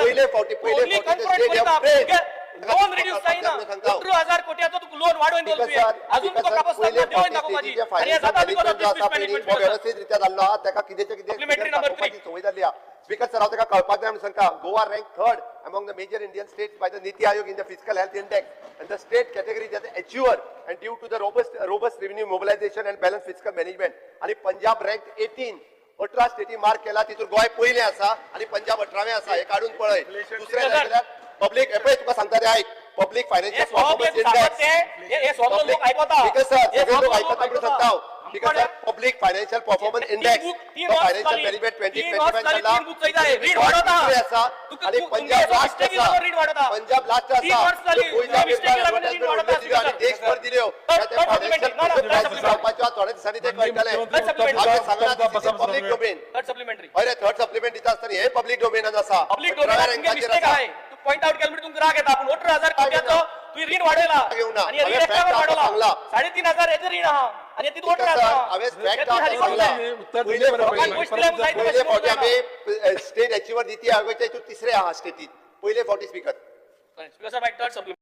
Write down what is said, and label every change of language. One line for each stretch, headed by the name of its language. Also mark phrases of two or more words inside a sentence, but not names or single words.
Konkani: पहिले लोन रिड्यूस जायना 18,000 कोट्याचो तू लोन वाडोवन दवरतुवें अजून तुका कापासता देवून दाखोवपाची आणि हे जाता
English: because of this mismanagement
Konkani: व्यवस्थित रित्या जाल्लो हा ताका कितें
English: supplementary number 3
Konkani: सवय जाल्ली हा. स्पीकर सर हांव ताका कळपाक जाय म्हणून सांगता
English: गोवा रँक 3rd among the major Indian states by the Niti Aayog in the fiscal health index and the state category as an achiever and due to the robust revenue mobilization and balanced fiscal management.
Konkani: आणि पंजाब रँक 18 स्टेटी मार्क केला तितून गोंय पयले आसा आणि पंजाब 18वें आसा. हे काढून पळय. दुसरें जाल्यार पब्लिक एपळय तुका सांगता ते आयक
English: public financial performance index
Konkani: हे सगळे लोक आयकता बिकॉज सर सगळे लोक आयकता म्हणून सांगता हांव बिकॉज सर
English: public financial performance index financial management
Konkani: 2025 जाल्ला ऋण वाडता आसा आणि पंजाब लास्ट आसा पंजाब लास्ट आसा आणि देशभर दिल्यो त्या फायनान्शियल जावपाच्या थोड्या दिसांनी ते कळटले. हांवें सांगला
English: public domain third supplementary
Konkani: अरे
English: third supplement
Konkani: दिता आसतना हे
English: public domain
Konkani: आसा.
English: public domain mistake
Marathi: आहे तू
English: point out
Marathi: केलं म्हणजे तुमका राग येता पण 18,000 कोट्याचो तुम्ही ऋण वाढवला
Konkani: घेऊ ना. आणि हांवें ऋण एकावर fact वाढवला सांगला. 3,500 हेजे ऋण आहा आणि ती वोट
English: Speaker sir,
Konkani: राहता हांवें fact ती हाली कोण सांगला. जाय? उत्तर पहिले
Marathi: दिले बरं
Konkani: लोकांक पहिले. गोष्टी लागून जायत पहिले कशी फावटी जायना?
Marathi: आम्ही
English: state achiever
Marathi: नीती आयोगाच्या हितून तिसरे आहा स्टेटीत पहिले फावटी स्पीकर
English: Speaker sir, my third supplement.